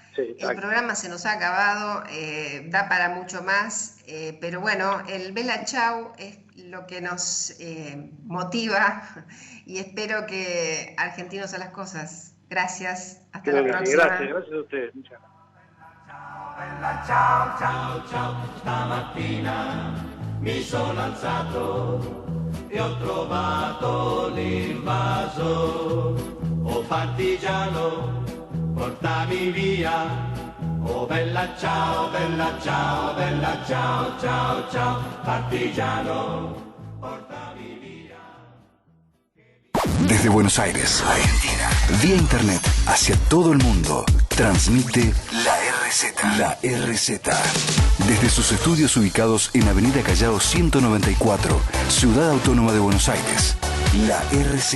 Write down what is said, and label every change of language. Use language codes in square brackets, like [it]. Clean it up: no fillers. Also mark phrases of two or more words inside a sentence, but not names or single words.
[es] Sí, el programa se nos ha acabado, da para mucho más, pero bueno, el Bella Ciao es lo que nos motiva y espero que argentinos a las cosas. Gracias, hasta la próxima. Gracias a ustedes. Muchas gracias. [it] Bella ciao, ciao, ciao, stamattina mi sono alzato e ho trovato l'invaso. Oh partigiano, portami via. Oh bella ciao, bella ciao, bella ciao, ciao, ciao, partigiano, portami via. [es] Desde Buenos Aires, Argentina, vía internet hacia todo el mundo, transmite la RZ. La RZ. Desde sus estudios ubicados en Avenida Callao 194, Ciudad Autónoma de Buenos Aires, la RZ.